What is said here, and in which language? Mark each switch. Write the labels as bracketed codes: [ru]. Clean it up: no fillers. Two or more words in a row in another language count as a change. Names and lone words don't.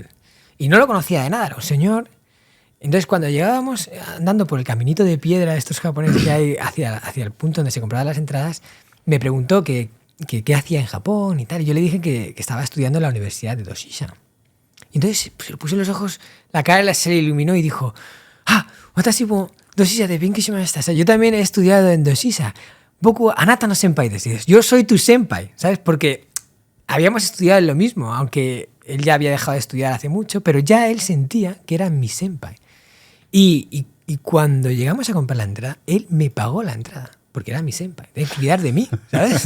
[es] Y no lo conocía de nada, era un señor. Entonces, cuando llegábamos andando por el caminito de piedra de estos japoneses que hay hacia el punto donde se compraban las entradas, me preguntó qué hacía en Japón y tal. Y yo le dije que estaba estudiando en la Universidad de Doshisha. Y entonces se le puso en los ojos, la cara se le iluminó y dijo, [ja] 私も同志社で勉強しました. [es] O sea, yo también he estudiado en Doshisha. [ja] 僕あなたの先輩です. [es] Yo soy tu senpai, ¿sabes? Porque habíamos estudiado en lo mismo, aunque él ya había dejado de estudiar hace mucho, pero ya él sentía que era mi senpai. Y cuando llegamos a comprar la entrada, él me pagó la entrada, porque era mi senpai, debe cuidar de mí, ¿sabes?